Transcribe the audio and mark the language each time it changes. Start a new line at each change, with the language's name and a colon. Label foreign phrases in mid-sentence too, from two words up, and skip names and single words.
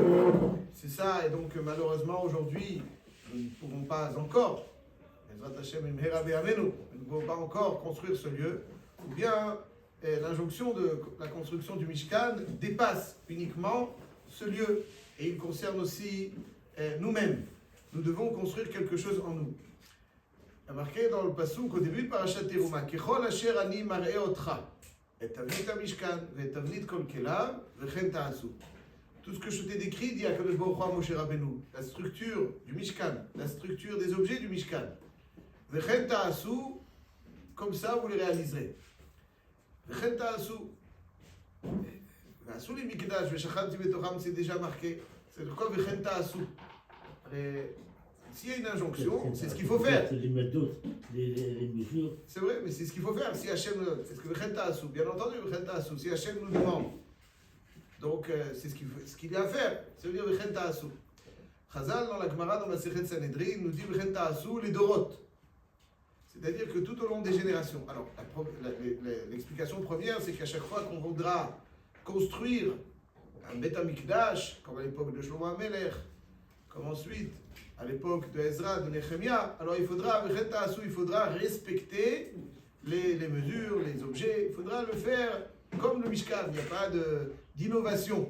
French: C'est ça, et donc malheureusement aujourd'hui, nous ne pouvons pas encore, nous ne pouvons pas encore construire ce lieu, ou bien l'injonction de la construction du Mishkan dépasse uniquement ce lieu, et il concerne aussi nous-mêmes. Nous devons construire quelque chose en nous. Il y a marqué dans le passouk au début de
Hebrew: פרשת תרומה, ככל אשר אני מראה אותך את תבנית המשכן ואת תבנית כל כליו וכן תעשו.
French: Tout ce que je t'ai décrit, dit
Hebrew: הקדוש ברוך הוא
French: à Moshe Rabbeinu, la structure du Mishkan, la structure des objets du Mishkan.
Hebrew: וכן תעשו,
French: comme ça vous les réaliserez.
Hebrew: וכן תעשו. תעשו לי מקדש, ושכנתי בתוכם,
French: c'est déjà marqué. C'est de quoi
Hebrew: וכן תעשו.
French: S'il y a une injonction, c'est ce qu'il faut faire. Les mesures. C'est vrai, mais c'est ce qu'il faut faire. Si Hachem, est-ce que
Hebrew: וכן תעשו,
French: bien entendu,
Hebrew: וכן תעשו,
French: si Hachem nous demande, donc c'est ce qu'il y a à faire. Ça veut dire
Hebrew: וכן תעשו.
French: Chazal dans la Gemara, dans la Masechet Sanhedrin, nous dit Vechen ta'asu les dorot. C'est-à-dire que tout au long des générations. Alors, l'explication première, c'est qu'à chaque fois qu'on voudra construire un
Hebrew: בית המקדש,
French: comme à l'époque de Shlomo HaMelech, comme ensuite à l'époque de Ezra, de Nehemia, alors il faudra respecter les mesures, les objets, il faudra le faire comme le Mishkan, il n'y a pas d'innovation.